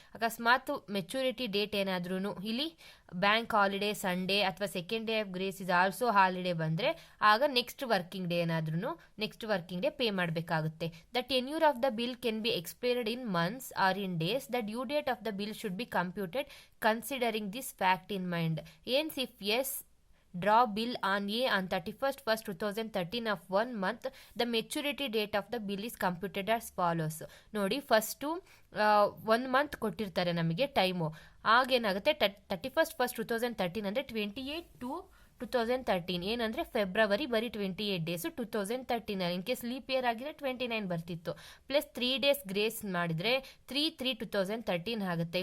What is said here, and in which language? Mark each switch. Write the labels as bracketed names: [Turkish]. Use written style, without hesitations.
[Kannada] ಅಕಸ್ಮಾತ್ maturity date ಏನಾದ್ರೂ ಇಲ್ಲಿ ಬ್ಯಾಂಕ್ ಹಾಲಿಡೇ ಸಂಡೇ ಅಥವಾ [English] second day of grace is also holiday [Kannada] ಬಂದರೆ ಆಗ ನೆಕ್ಸ್ಟ್ ವರ್ಕಿಂಗ್ ಡೇ ಪೇ ಮಾಡಬೇಕಾಗುತ್ತೆ. [English] The tenure of the bill can be expired in months or in days. The due date of the bill should be computed considering this fact in mind. Ans if S draw bill on A on 31/1/2013 of 1 month, the maturity date of the bill is computed as follows. [Kannada] ನೋಡಿ, first 1 month ಕೊಟ್ಟಿರ್ತಾರೆ ನಮಗೆ time. ಆಗೇನಾಗುತ್ತೆ, 31/1/2013 ಅಂದರೆ 28/2/2013 ಏನಂದರೆ February ಬರೀ 28 days 2013. In case leap year ಆಗಿದ್ರೆ 29 ಬರ್ತಿತ್ತು. Plus 3 days grace ಮಾಡಿದರೆ 3/3/2013 ಆಗುತ್ತೆ.